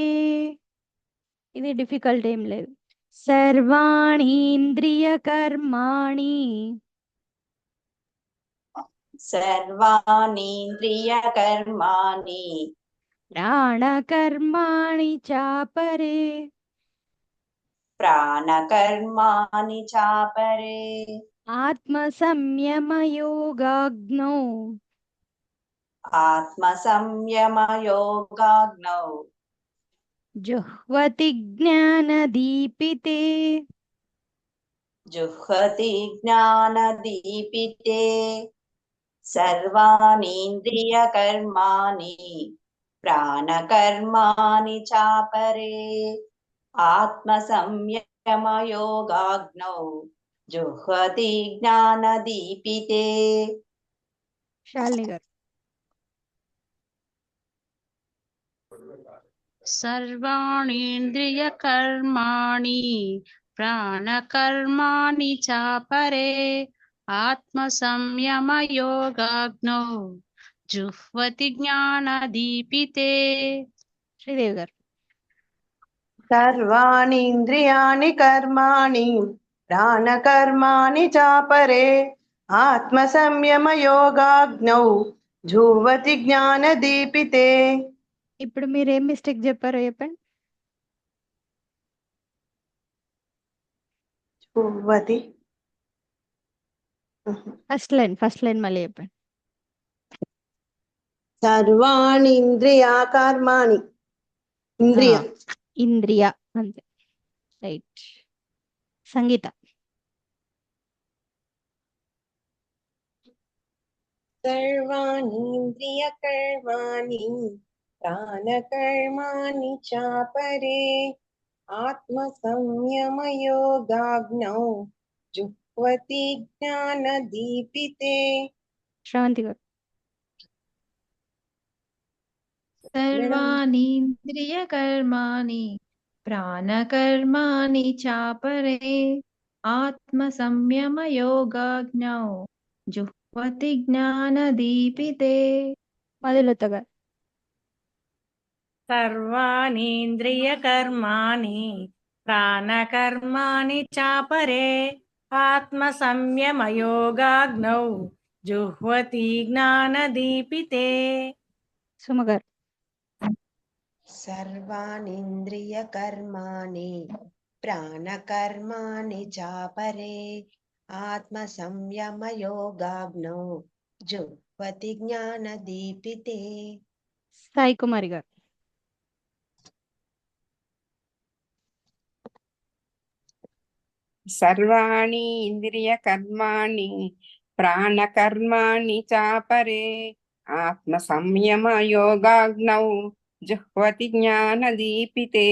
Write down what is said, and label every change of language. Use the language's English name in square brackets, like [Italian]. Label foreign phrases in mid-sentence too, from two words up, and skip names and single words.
[Telugu] ఇది డిఫికల్ట్ ఏం లేదు. [Sanskrit] సర్వాణి ఇంద్రియకర్మాణి सर्वाणीन्द्रियकर्माणि ప్రాణకర్మాణి చాపరే प्राणकर्माणि चापरे ఆత్మసంయమయోగాగ్నౌ आत्मसंयमयोगाग्नौ జుహ్వతి జ్ఞానదీపితే. जुह्वति ज्ञानदीपिते सर्वाणीन्द्रियकर्माणि प्राणकर्माणि चापरे आत्मसंयमयोगाग्नौ जुह्वति ज्ञानदीपिते. [Telugu] శాలిని గారు. [Sanskrit] सर्वाणीन्द्रियकर्माणि प्राणकर्माणि चापरे आत्मसंयमयोगाग्नौ जुह्वति ज्ञानदीपिते. [Telugu] శ్రీదేవి గారు. [Sanskrit] सर्वाणि इन्द्रियाणि कर्माणि प्राणकर्माणि चापरे आत्मसंयमयोगाग्नौ जुह्वति ज्ञानदीपिते. [Telugu] ఇప్పుడు మీరు ఏం మిస్టేక్ చెప్పారో చెప్పండి. [Sanskrit] जुह्वति [Telugu] ఫస్ట్ లైన్ మళ్ళీ చెప్పండి. [Sanskrit] सर्वाणि इन्द्रियाकर्माणि इंद्रिय [Telugu] ఇంద్రియ అంతే. రైట్. సంగీత. [Sanskrit] सर्वाणीन्द्रियकर्माणि प्राणकर्माणि चापरे आत्मसंयमयोगाग्नौ जुह्वति ज्ञानदीपिते. [Telugu] శ్రవంతి గారు. [Sanskrit] सर्वाणीन्द्रियकर्माणि प्राणकर्माणि चापरे आत्मसंयमयोगाग्नौ जुह्वति ज्ञानदीपिते. [Telugu] మధులత గారు. [Sanskrit] सर्वाणीन्द्रियकर्माणि प्राणकर्माणि चापरे आत्मसंयमयोगाग्नौ जुह्वति ज्ञानदीपिते. [Telugu] సుమ గారు. [Sanskrit] सर्वाणीन्द्रियकर्माणि प्राणकर्माणि चापरे आत्मसंयमयोगाग्नौ जुह्वति ज्ञानदीपिते. [Telugu] సాయి కుమారి గారు. [Sanskrit] సర్వాణి ఇంద్రియకర్మాణి ప్రాణకర్మాణి చాపరే ఆత్మ సంయమ యోగాగ్నౌ జుహ్వతి జ్ఞానదీపితే.